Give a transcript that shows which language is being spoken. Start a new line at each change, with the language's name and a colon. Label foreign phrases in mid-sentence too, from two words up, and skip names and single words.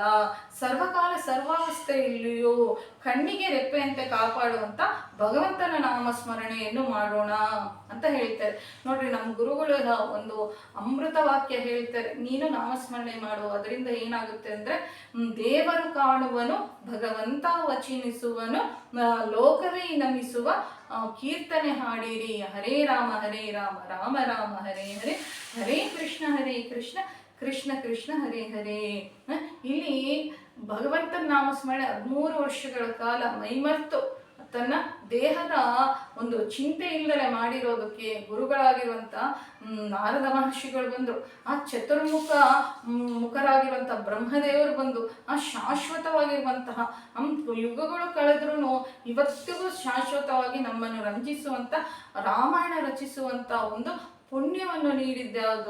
Kannada: ಸರ್ವಕಾಲ ಸರ್ವಾವಸ್ಥೆಯಲ್ಲಿಯೂ ಕಣ್ಣಿಗೆ ರೆಪ್ಪೆಯಂತೆ ಕಾಪಾಡುವಂತ ಭಗವಂತನ ನಾಮಸ್ಮರಣೆಯನ್ನು ಮಾಡೋಣ ಅಂತ ಹೇಳ್ತಾರೆ. ನೋಡ್ರಿ, ನಮ್ಮ ಗುರುಗಳು ಒಂದು ಅಮೃತ ವಾಕ್ಯ ಹೇಳ್ತಾರೆ, ನೀನು ನಾಮಸ್ಮರಣೆ ಮಾಡು, ಅದರಿಂದ ಏನಾಗುತ್ತೆ ಅಂದ್ರೆ ದೇವರು ಕಾಣುವನು, ಭಗವಂತ ವಚಿನಿಸುವನು, ಲೋಕವೇ ನಮಿಸುವ ಕೀರ್ತನೆ ಹಾಡಿರಿ.
Sanskrit: ಹರೇ ರಾಮ ರಾಮ ರಾಮ ಹರೇ ಹರೇ, ಹರೇ ಕೃಷ್ಣ ಕೃಷ್ಣ ಕೃಷ್ಣ ಹರೇ ಹರೇ.
Kannada: ಇಲ್ಲಿ ಭಗವಂತನ ನಾಮಸ್ಮರಣೆ 13 ವರ್ಷಗಳ ಕಾಲ ಮೈಮರ್ತು ತನ್ನ ದೇಹದ ಒಂದು ಚಿಂತೆ ಇಲ್ಲದೆ ಮಾಡಿರೋದಕ್ಕೆ ಗುರುಗಳಾಗಿರುವಂತ ನಾರದ ಮಹರ್ಷಿಗಳು ಬಂದರು. ಆ ಮುಖರಾಗಿರುವಂತಹ ಬ್ರಹ್ಮದೇವರು ಬಂದು ಆ ಶಾಶ್ವತವಾಗಿರುವಂತಹ ಯುಗಗಳು ಕಳೆದ್ರೂ ಇವತ್ತಿಗೂ ಶಾಶ್ವತವಾಗಿ ನಮ್ಮನ್ನು ರಂಜಿಸುವಂತ ರಾಮಾಯಣ ರಚಿಸುವಂತ ಒಂದು ಪುಣ್ಯವನ್ನು ನೀಡಿದ್ಯಾವುದು?